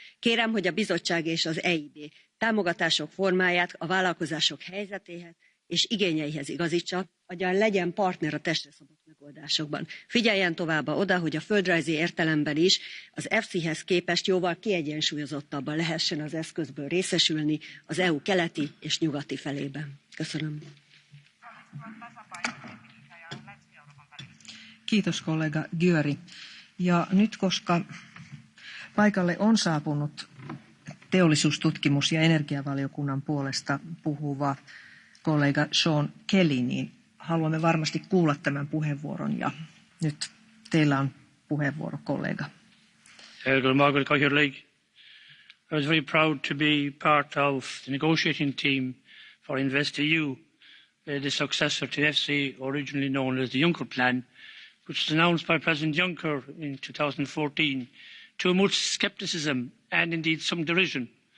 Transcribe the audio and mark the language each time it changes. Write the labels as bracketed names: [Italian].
[Hungarian] Kérem, hogy a bizottság és az EIB támogatások formáját a vállalkozások helyzetéhez és igényeihez igazítsa, ahogyan legyen partner a testre szabott megoldásokban. Figyeljen továbbá oda, hogy a földrajzi értelemben is az EFSI-hez képest jóval kiegyensúlyozottabban lehessen az eszközből részesülni az EU keleti és nyugati felében. Köszönöm. [Finnish] Kiitos kollega Győri. Ja nyt koska Paikalle on saapunut teollisuustutkimus- ja energiavaliokunnan puolesta puhuva kollega Sean Kelly, niin haluamme varmasti kuulla tämän puheenvuoron ja nyt teillä on puheenvuoro, kollega. [English] I was very proud to be part of the negotiating team for InvestEU, the successor to EFSI, originally known as the Juncker Plan, which was announced by President Juncker in 2014 to much scepticism and indeed some derision.